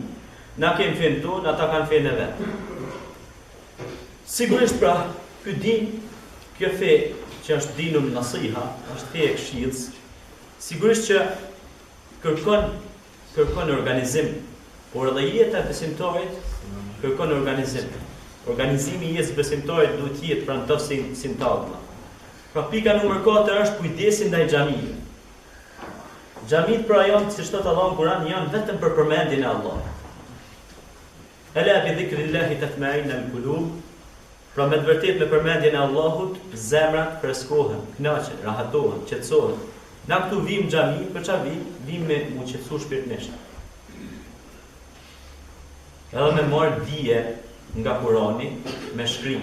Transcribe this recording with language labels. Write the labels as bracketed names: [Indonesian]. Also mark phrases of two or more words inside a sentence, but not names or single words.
[Albanian] Na kemi fenë tonë, ata kanë fenë vet. Sigurisht pra, ky din, kjo fe që është [Arabic] دين نصيحة, [Albanian] është fe e këshillës, sigurisht që kërkon organizim, por edhe jeta e besimtarit kërkon organizim. Organizimi i jetës besimtarit duhet të jetë pranë të sintagma. Pra pika numër 4 është kujdesi ndaj xhamive. Xhamit pra janë, si thot Allahu në Kur'an, janë vetëm për përmendjen e Allahut. [Arabic] ألا بذكر الله تطمئن القلوب. [Albanian] Pra me të vërtetë me përmendjen e Allahut, zemrat freskohen, kënaqen, rahatohen, qetësohen. Na këtu vim në xhami, për çfarë vim? Vim me mu qetësu shpirtnisht. Edhe me marr dije nga Kurani, me shkrim.